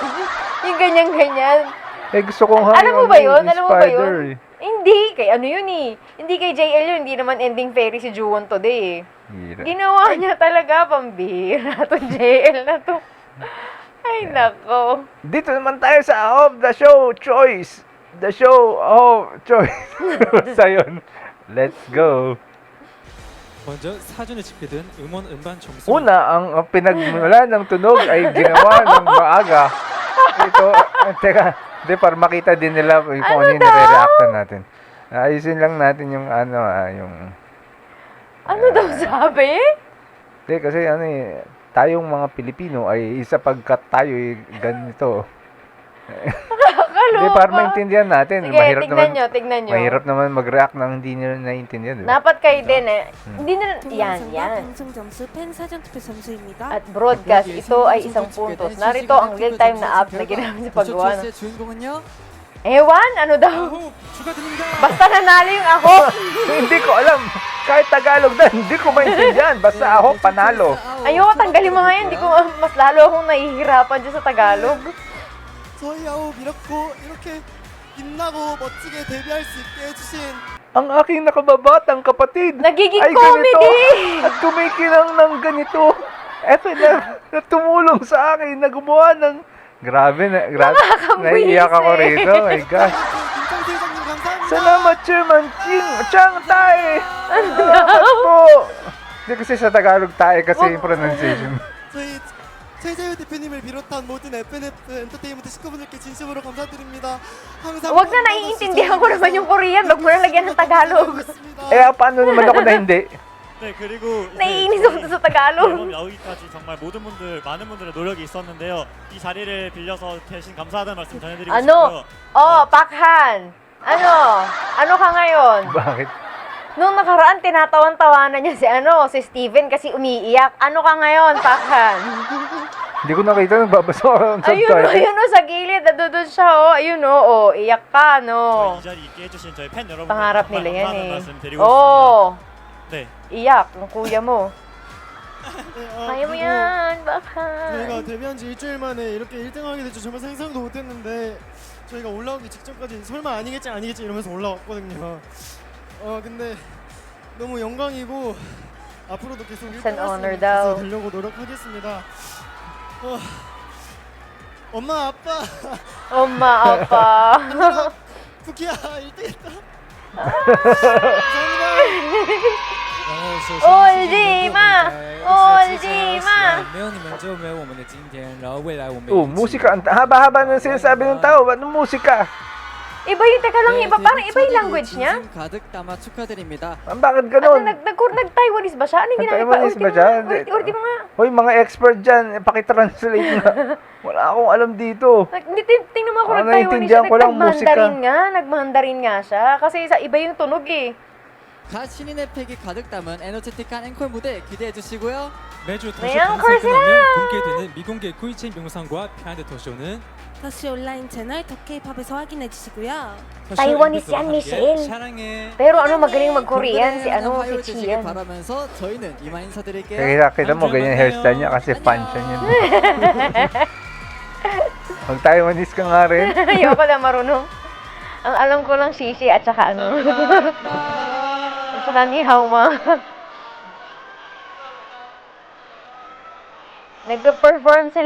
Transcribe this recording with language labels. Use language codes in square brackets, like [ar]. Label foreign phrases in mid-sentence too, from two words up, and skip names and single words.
[tl] Yung ganyan-ganyan. Gusto kong Alam mo ba yun? Hindi. Kay yun eh. Hindi kay JL yun. Hindi naman [en] ending fairy [tl] si Juwon today eh. Ginawa niya talaga, pambira. Itong JL na to. Ay, nako. Dito naman tayo sa Off the Show Choice. the show. Oh, choice. Basta yun. [en] Let's go. [ko] 먼저 사전에 집계된 음원 음반 점수. [tl] Una, ang pinagmula ng tunog ay ginawa ng maaga. Ito, teka, di para makita din nila kung ano yung nire-reactan natin. Ayusin lang natin yung yung... Ano daw sabi? Di, kasi tayong mga Pilipino ay sapagkat tayo ay ganito. Di, Nakakaloka. para maintindihan natin. Sige, tignan nyo. Mahirap naman mag-react nang hindi nyo naiintindihan, di ba? Dapat kayo din eh. Hindi na, yan. [ko] 방송 점수 팬 사전 투표 점수입니다. [tl] At broadcast, ito ay isang puntos. Narito ang real-time na app na ginamit sa paggawa. [ko] 의 주인공은요? [tl] Ewan, ano daw? [ko] 아홉 축하드립니다. [tl] Basta nanalo yung ako. Hindi ko alam. Kahit Tagalog na, hindi ko maintindihan. Basta ako panalo. Ayoko, tanggalin mo nga yan. Hindi ko, mas lalo akong nahihirapan dyan sa Tagalog. [ko] 저희 아홉 이렇게 빛나고 멋지게 데뷔할 수 있게 해주신 [tl] Ang aking nakababatang kapatid Nagiging ay comedy! ganito at kumikinang ng ganito. Eto na tumulong sa akin na gumawa ng... Grabe. Nakakabwisit. Naiiyak ako rito. [en] Oh my gosh. [ko] 김창태 회장님 감사합니다. [tl] Salamat, Chairman Chang Tay! Salamat po! Hindi kasi sa Tagalog tayo kasi yung pronunciation. [ko] 저희 최재우 대표님을 비롯한 모든 FNF 엔터테인먼트 식구분들께 진심으로 감사드립니다. 항상 [tl] Huwag na naiintindihan ko naman yung Korean. Huwag mo na lagyan ng Tagalog. Paano naman ako na hindi? [ko] 네, 그리고 [tl] Naiinis ako sa Tagalog. [ko] 앨범 나오기까지 정말 모든 분들, 많은 분들의 노력이 있었는데요. 이 자리를 빌려서 대신 감사하다는 말씀 전해드리고 [tl] Ano? [ko] 싶고요. [tl] Oh, Pakhan. Ano ka ngayon? Bakit? Nung nakaraan, tinatawan-tawanan niya si Steven kasi umiiyak. Ano ka ngayon, Pakhan? Hindi ko nakita, nagbabasa ako ng subtitle. Ayun o, sa gilid. Nandun siya, Ayun o, iyak ka, [ko] 저희 이 자리 있게 해주신 저희 팬 여러분들 [tl] Pangarap [ko] 정말 [tl] nila yan [ko] 감사하다는 [tl] eh. [ko] 말씀 드리고 싶습니다. Oh, 네. [tl] iyak ng kuya mo. Kaya mo [ko] 그리고 [tl] yan, Pakhan. [ko] 저희가 데뷔한 지 일주일 만에 이렇게 1등하게 될 줄 정말 상상도 못했는데 저희가 올라오기 직전까지 설마 아니겠지 이러면서 올라왔거든요. 근데 너무 영광이고 앞으로도 계속 [en] It's an honor [ko] 1등할 [tl] daw. [ko] 수 되려고 노력하겠습니다. 엄마 아빠 엄마, 아빠. 쿠키야 1등했다. 감사합니다. 울지마! 울지마! [zh] 没有你们就没有我们的今天，然后未来我们 [tl] Musika. Ang haba-haba ng sinasabi ng tao. Anong musika? Iba yung, teka lang, iba. Parang iba yung language niya. [ko] 가득 담아 축하드립니다. [tl] Bakit Ano, ganon? nag-Taiwanese ba siya? Ano yung ginamit pa? Nag-Taiwanese ba siya? Ulit mo nga. Hoy, mga expert dyan, pakitranslate nga. Wala akong alam dito. Hindi, tingnan mo ako Parang nag-Taiwanese siya. naiintindihan ko lang musika. Nag-Mandarin nga siya. Kasi iba yung tunog eh. [ko] 갓 신인의 팩이 가득 담은 에너제틱한 앵콜 무대 기대해 주시고요. 매주 네, 도쇼 방송이 앵콜 끝나면 공개되는 미공개 코이첸 영상과 비하인드 토쇼는 다시 온라인 채널 더 K-팝에서 확인해 주시고요. [tl] Taiwanese yan, Michelle. [ko] 사랑해. [tl] Pero magaling mag-Korean si [ko] 화요일 [tl] si [ko] 되시길 [tl] Chian. [ko] 바라면서 저희는 이만 인사드릴게요. [tl] Kita mo, ganyan hairstyle niya kasi fan siya niyan. Mag-Taiwanese ka nga rin. Ayoko na marunong. Ang alam ko lang shishi at saka at saka [zh] 你好吗. [tl] Nag-perform sila.